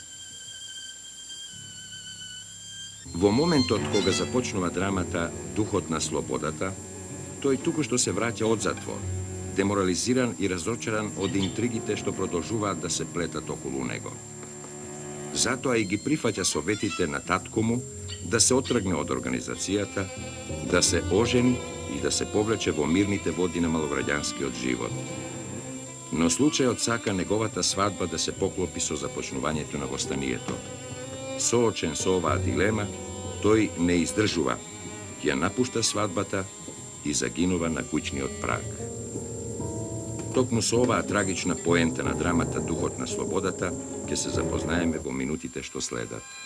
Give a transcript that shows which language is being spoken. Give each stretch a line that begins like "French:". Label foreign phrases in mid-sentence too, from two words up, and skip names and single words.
Macedonian: Во моментот кога започнува драмата Духот на слободата, тој туку што се враќа од затвор, деморализиран и разочаран од интригите што продолжуваат да се плетат околу него. Затоа и ги прифаќа советите на татко му да се отргне од организацијата, да се ожени и да се повлече во мирните водине малоградјанскиот живот. Но случајот сака неговата свадба да се поклопи со започнувањето на востанието. Соочен со оваа дилема, тој не издржува, ја напушта свадбата и загинува на куќниот праг. Токму со оваа трагична поента на драмата Духот на слободата ќе се запознаеме во минутите што следат.